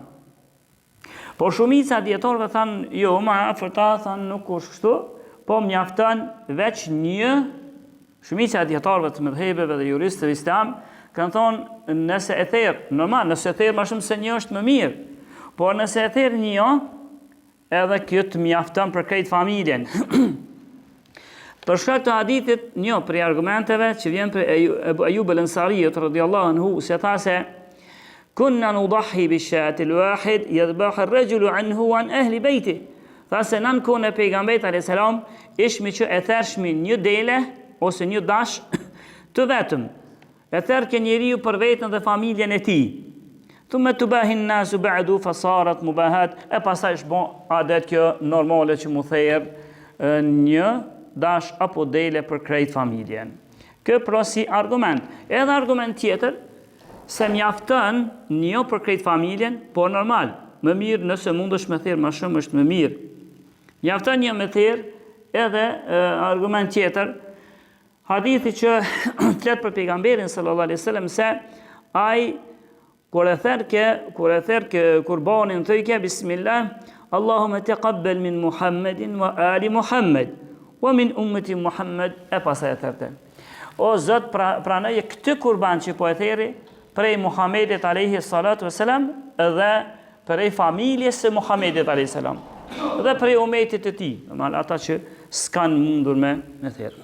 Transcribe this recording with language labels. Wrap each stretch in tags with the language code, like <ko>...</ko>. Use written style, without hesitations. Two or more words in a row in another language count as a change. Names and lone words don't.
<sq>Por shumica dietarëve thanë, jo, ma afërta thanë nuk është kështu, po mjafton veç një, shumica dietarëve të mëdhhebeve dhe juristëve islam kanë thonë nëse e therr, normal, nëse e therr më shumë se një është më mirë, por nëse e therr një, edhe kjo të mjafton për krejt familjen. Për shkak të hadithit, një prej argumenteve që vjen për Ebu Ayyub al-Ansariut</sq> <ar>رضي الله عنه,</ar> <sq>se tha se</sq> <ar>كنا نضحي بالشاة الواحدة يذبحها الرجل عنه عن أهل بيته.</ar> <sq>Tha se nën kohën e pejgamberit</sq> <ar>عليه السلام</ar> <sq>ishmi që e thershmi një dele ose një dash të vetëm. E therr ke njeriu për veten dhe familjen e tij.</sq> <ar>ثم تباهى الناس بعد فصارت مباهاة.</ar> <sq>E pastaj është bon adet kjo normale që mu therr një dash apo dele për krejt familjen. Kjo pra si argument. Edhe argument tjetër se mjafton një për krejt familjen, por normal, më mirë nëse mundesh me therr më shumë është më mirë. Mjafton një me therr, edhe argument tjetër, hadithi që flet për pejgamberin</sq> <ar>صلى الله عليه وسلم</ar> <sq>se ai kur e therr kurbanin thëjke bismillah,</sq> <ar>اللهم تقبل من محمد وآل محمد ومن أمة محمد,</ar> <sq>e pasaj e therte. O Zot, pranoje këtë kurban që po e theri prej Muhammedit</sq> <ar>عليه الصلاة والسلام</ar> <sq>dhe prej familjes së Muhammedit</sq> <ar>عليه السلام</ar> <sq>dhe prej umetit të tij, domethënë ata që s'kan mundur me therr.</sq>